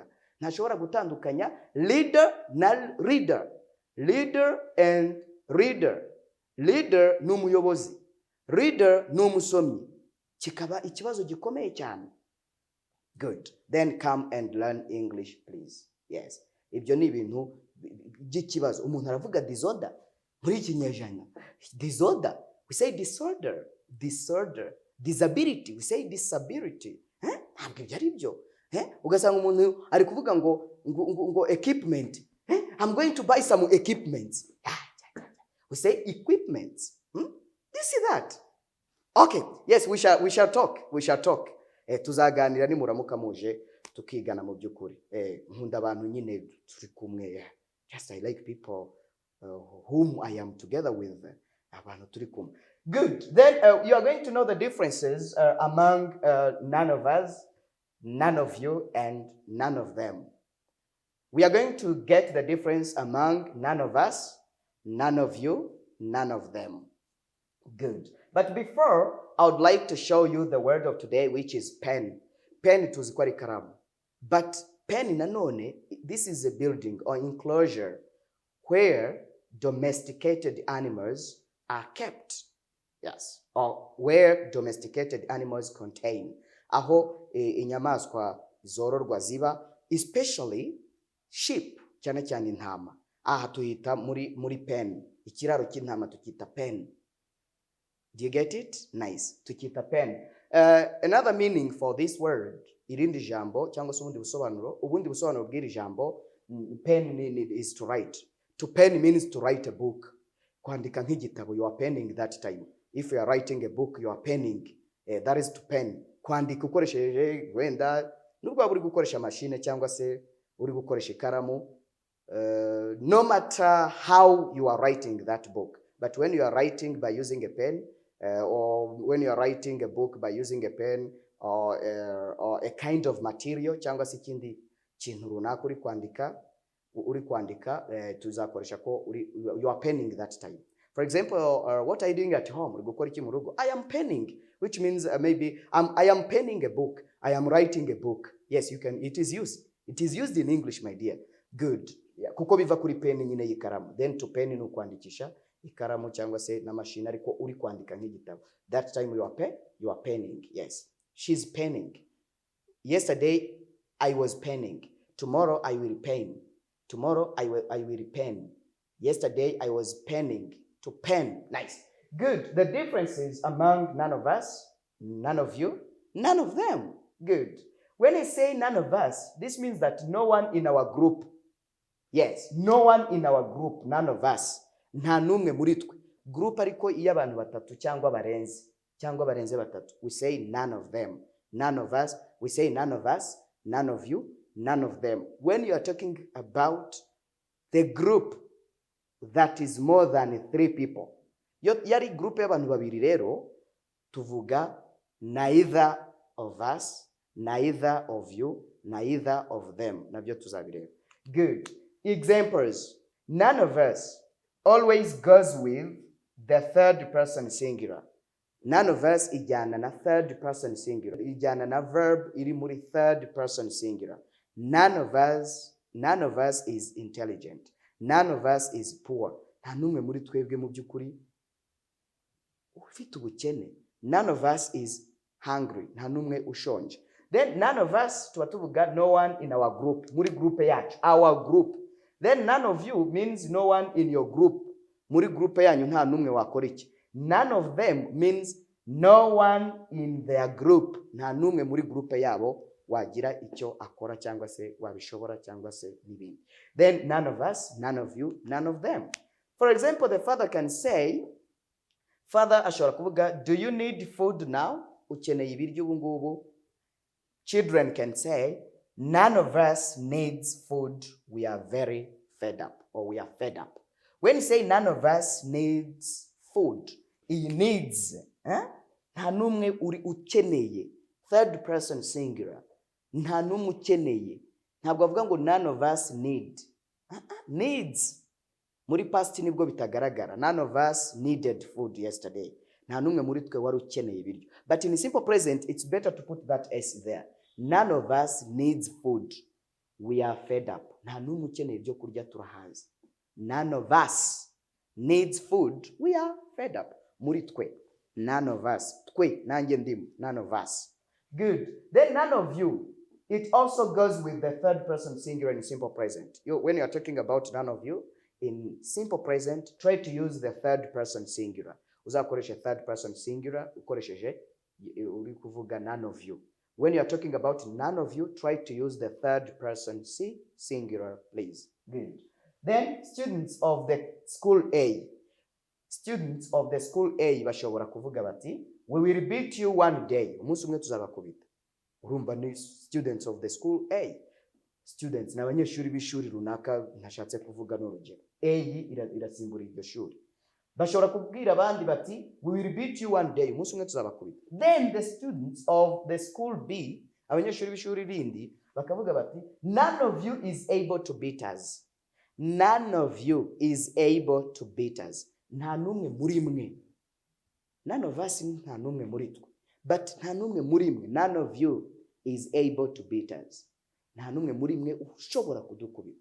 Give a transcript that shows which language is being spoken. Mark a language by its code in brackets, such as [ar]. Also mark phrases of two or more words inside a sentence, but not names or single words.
[rw] Ntashobora gutandukanya leader na reader. [en] Leader and reader. [rw] Leader ni umuyobozi. Reader ni umusomyi. Kikaba ikibazo gikomeye cyane. [en] Good. Then come and learn English, please. Yes. [rw] Ibyo ni ibintu by'ikibazo. Umuntu aravuga disorder. Muri kinyejana. [en] Disorder. We say disorder. Disability. We say disability. [rw] Ntabwo ibyo ari byo. Ugasanga umuntu ari kuvuga ngo equipment. [en] I'm going to buy some equipments. We say equipments. Do you see that? Okay. Yes, we shall talk. [rw] Tuzaganira nimuramuka muje tukigana mu byukuri. Nkunda abantu nyine turi kumwe. [en] Just I like people whom I am together with. [rw] Abantu turi kumwe. [en] Good. Then you are going to know the differences among none of us, none of you, and none of them. We are going to get the difference among none of us, none of you, none of them. Good. But before, I would like to show you the word of today, which is pen. [rw] Pen tuzi kwa ikaramu. [en] But pen nanone, this is a building or enclosure where domesticated animals are kept. Yes, or where domesticated animals contain. [rw] Aho inyamaswa zororwa ziba, [en] especially sheep, [rw] cyane cyane intama. Aha tuhita muri pen. Ikiraro cy'intama tukita pen. [en] Do you get it? Nice. Tukita pen. Another meaning for this word, [rw] irindi jambo cyangwa se ubundi busobanuro bw'iri jambo, [en] pen is to write. To pen means to write a book. [rw] Kwandika nk'igitabo, [en] you are penning that time. If you are writing a book, you are penning. That is to pen. [rw] Kwandika ukoresheje wenda nubwo uri gukoresha machine cyangwa se uri gukoresha ikaramu, [en] no matter how you are writing that book, but when you are writing by using a pen, or when you are writing a book by using a pen or a kind of material [rw] cyangwa se ikindi kintu runaka uri kwandika tuzakoresha ko [en] you are penning that time. For example, what are you doing at home? I am penning, which means maybe I am penning a book. I am writing a book. Yes, you can. It is used. It is used in English, my dear. Good. Yeah. [rw] Kuko biva kuri pen nyine y'ikaramu. [en] Then to pen [rw] ni ukwandikisha ikaramu cyangwa se na machine ariko uri kwandika nk'igitabo. [en] That time you are penning. Yes. She's penning. Yesterday I was penning. Tomorrow I will pen. Tomorrow I will pen. Yesterday I was penning. To pen. Nice. Good. The differences among none of us, none of you, none of them. Good. When I say none of us, this means that no one in our group. Yes, no one in our group, none of us. [rw] Nta numwe muri twe. Group ariko iyo abantu batatu cyangwa barenze batatu. [en] We say none of them. None of us. We say none of us, none of you, none of them. When you are talking about the group that is more than 3 people. [rw] Yari group y'abantu babiri rero tuvuga [en] neither of us, neither of you, neither of them. [rw] Nabyo tuzabireba. [en] Good. Examples. None of us always goes with the third person singular. None of us [rw] ijyana na [en] third person singular. [rw] Ijyana na verb iri muri [en] third person singular. None of us is intelligent. None of us is poor. [rw] Nta numwe muri twebwe mu byukuri ufite ubukene. [en] None of us is hungry. [rw] Nta numwe ushonje. [en] Then none of us tuvuga no one in our group. [rw] Muri group yacu, [en] our group. Then none of you means no one in your group. [rw] Muri group yanyu nta numwe wakora iki. [en] None of them means no one in their group. [rw] Nta numwe muri group yabo wagira icyo akora cyangwa se wabishobora cyangwa se n'ibindi. [en] Then none of us, none of you, none of them. For example, the father can say, father [rw] ashobora kuvuga, [en] do you need food now? [rw] Ukeneye ibiryo ubu ngubu? [en] Children can say, none of us needs food. We are very fed up, or we are fed up. When you say none of us needs food, he needs. [rw] Nta numwe uri ukeneye. [en] Third person singular. [rw] Nta numwe ukeneye. Ntabwo avuga ngo [en] none of us need. Needs. [rw] Muri past nibwo bitagaragara. [en] None of us needed food yesterday. [rw] Nta numwe muri twe wari ukeneye ibiryo. [en] But in simple present, it's better to put that S there. None of us needs food. We are fed up. [rw] Nta numwe ukeneye ibyo kurya turahaze. [en] None of us needs food. We are fed up. [rw] Muri twe. [en] None of us. [rw] Twe, nanjye ndimu. [en] None of us. Good. Then none of you. It also goes with the third person singular in simple present. When you are talking about none of you, in simple present, try to use the third person singular. [rw] Uzakoresha [en] third person singular, [rw] ukoresheje uri kuvuga [en] none of you. When you are talking about none of you, try to use the third person singular, please. Good. Then students of the school A. Students of the school A [rw] bashobora kuvuga bati, [en] we will beat you one day. [rw] Umunsi umwe tuzabakubita. Urumva ni [en] students of the school A. [rw] Students na abanyeshuri b'ishuri runaka ntashatse kuvuga n'urugero. A irasimbura iryo shuri. Bashobora kubwira abandi bati, [en] we will beat you one day. [rw] Umunsi umwe tuzabakubita. [en] Then the students of the school B, [rw] abanyeshuri b'ishuri rindi, bakavuga bati, [en] none of you is able to beat us. None of you is able to beat us. [rw] Nta numwe muri mwe. [en] None of us [rw] nta numwe muri twe. But nta numwe muri mwe. [en] None of you is able to beat us. [rw] nta n'umwe muri mwe ushobora kudukubita.